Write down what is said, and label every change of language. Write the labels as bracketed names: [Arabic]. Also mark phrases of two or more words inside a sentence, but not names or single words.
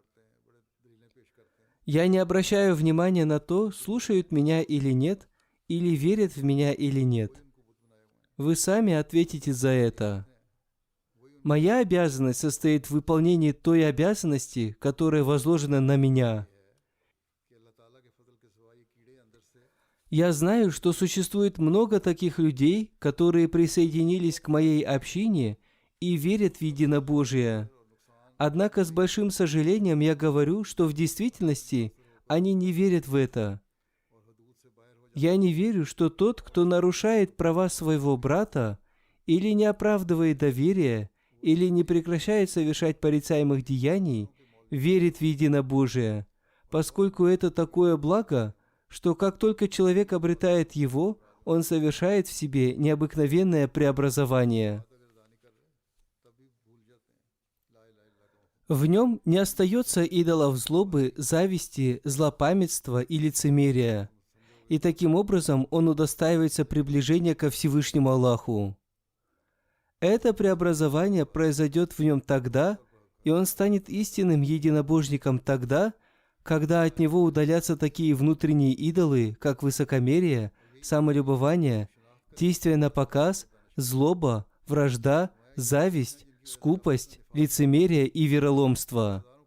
[Russian] Я не обращаю внимания на то, слушают меня или нет, или верят в меня или нет. Вы сами ответите за это. Моя обязанность состоит в выполнении той обязанности, которая возложена на меня. [Urdu] کہ اللہ تعالیٰ کے فضل کے سوا یہ کیڑے اندر سے [Russian] Я знаю, что существует много таких людей, которые присоединились к моей общине и верят в единобожие. Однако с большим сожалением я говорю, что в действительности они не верят в это. Я не верю, что тот, кто нарушает права своего брата, или не оправдывает доверие, или не прекращает совершать порицаемых деяний, верит в единобожие, поскольку это такое благо, что как только человек обретает его, он совершает в себе необыкновенное преобразование. [Urdu] تبھی بھول جاتے ہیں [Arabic] لا إله إلا الله [Urdu] کا مفہوم. [Russian] В нем не остается идолов злобы, зависти, злопамятства и лицемерия. И таким образом он удостаивается приближения ко Всевышнему Аллаху. Это преобразование произойдет в нем тогда, и он станет истинным единобожником тогда, когда от него удалятся такие внутренние идолы, как высокомерие, самолюбование, действие на показ, злоба, вражда, зависть, скупость, лицемерие и вероломство.